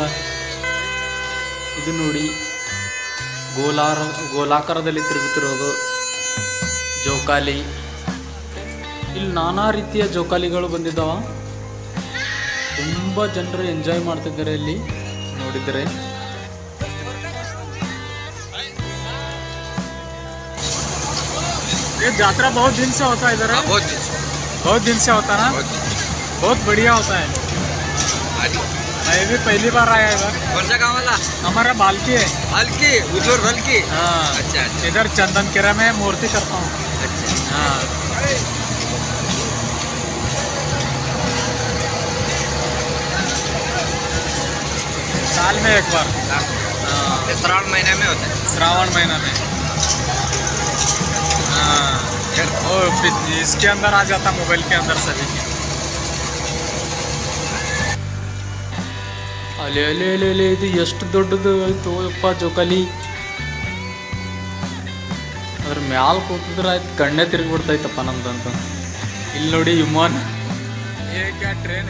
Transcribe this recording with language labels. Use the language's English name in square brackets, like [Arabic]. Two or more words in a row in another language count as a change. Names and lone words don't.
[Kannada] ಇದು ನೋಡಿ ಗೋಲಾಕಾರದಲ್ಲಿ ತಿರುಗುತ್ತಿರೋದು ಜೋಕಾಲಿ. ಇಲ್ಲಿ ನಾನಾ ರೀತಿಯ ಜೋಕಾಲಿಗಳು ಬಂದಿದ್ದಾವ. ತುಂಬ ಜನರು ಎಂಜಾಯ್ ಮಾಡ್ತಿದ್ದಾರೆ ಇಲ್ಲಿ ನೋಡಿದರೆ. [Hindi] ये यात्रा बहुत दिन से होता है इधर? बहुत दिन से होता है ना? बहुत बढ़िया होता है. मैं भी पहली बार आया इधर. कौन सा गाँव वाला? हमारा बाल्की है. हल्की उधर हल्की. हाँ. अच्छा. इधर चंदन केरा में मूर्ति करता हूँ. अच्छा. हाँ. साल में एक बार. श्रावण महीने में होता है. श्रावण महीना में. हाँ. और इसके अंदर आ जाता मोबाइल के अंदर सभी के. [Kannada] ಅಲೆ ಅಲೆ ಅಲೆ ಅಲೆ ಇದು ಎಷ್ಟು ದೊಡ್ಡದು ಆಯ್ತು ಯಪ್ಪ ಜೋಕಾಲಿ. ಅದ್ರ ಮ್ಯಾಲ ಕೂತಿದ್ರೆ ಆಯ್ತು ಕಣ್ಣೇ ತಿರುಗಿಬಿಡ್ತೈತಪ್ಪ ನಮ್ದಂತ. ಇಲ್ಲಿ ನೋಡಿ ವಿಮಾನ. ಟ್ರೈನ್